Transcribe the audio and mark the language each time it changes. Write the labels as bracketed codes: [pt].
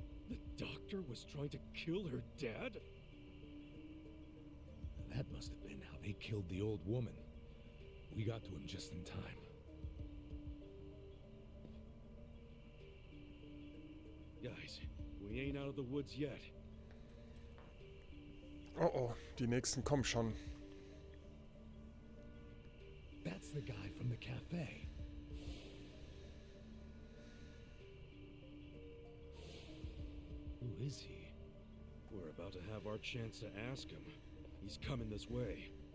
[en] The doctor was trying to kill her dad? That must have been how they killed the old woman. We got to him just in time. Guys, we ain't out of the woods yet. [de] Oh oh, die nächsten kommen schon. [en] That's the guy from the cafe. Who is he? We're about to have our chance to ask him. He's coming this way.